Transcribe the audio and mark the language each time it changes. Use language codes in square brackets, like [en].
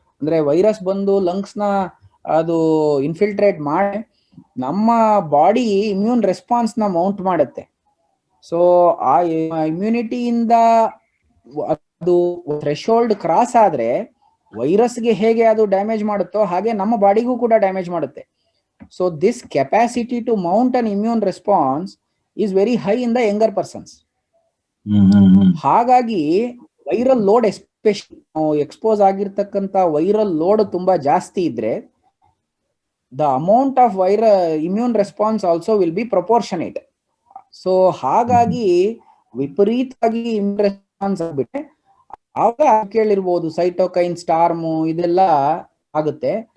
[kn] ಅಂದ್ರೆ ವೈರಸ್ ಬಂದು ಲಂಗ್ಸ್ ನ ಅದು ಇನ್ಫಿಲ್ಟ್ರೇಟ್ ಮಾಡಿ ನಮ್ಮ ಬಾಡಿ ಇಮ್ಯೂನ್ ರೆಸ್ಪಾನ್ಸ್ ನ ಮೌಂಟ್ ಮಾಡುತ್ತೆ. ಸೊ ಆ ಇಮ್ಯುನಿಟಿಯಿಂದ ಅದು ಥ್ರೆಶೋಲ್ಡ್ ಕ್ರಾಸ್ ಆದ್ರೆ ವೈರಸ್ಗೆ ಹೇಗೆ ಅದು ಡ್ಯಾಮೇಜ್ ಮಾಡುತ್ತೋ ಹಾಗೆ ನಮ್ಮ ಬಾಡಿಗೂ ಕೂಡ ಡ್ಯಾಮೇಜ್ ಮಾಡುತ್ತೆ. [en] So this capacity to mount an immune response is very high in the younger persons. [kn] ಹಾಗಾಗಿ ವೈರಲ್ ಲೋಡ್ ಎಸ್ಪೆಷಲಿ ಎಕ್ಸ್ಪೋಸ್ ಆಗಿರ್ತಕ್ಕಂಥ ವೈರಲ್ ಲೋಡ್ ತುಂಬಾ ಜಾಸ್ತಿ ಇದ್ರೆ [en] the amount of immune response also will be proportionate. [kn] So ಹಾಗಾಗಿ ವಿಪರೀತವಾಗಿ immune response ಆಗ್ಬಿಟ್ಟೆ ಆವಾಗ ಕೇಳಿರ್ಬೋದು ಸೈಟೋಕೈನ್ ಸ್ಟಾರ್ಮ್ ಇದೆಲ್ಲ ಆಗುತ್ತೆ.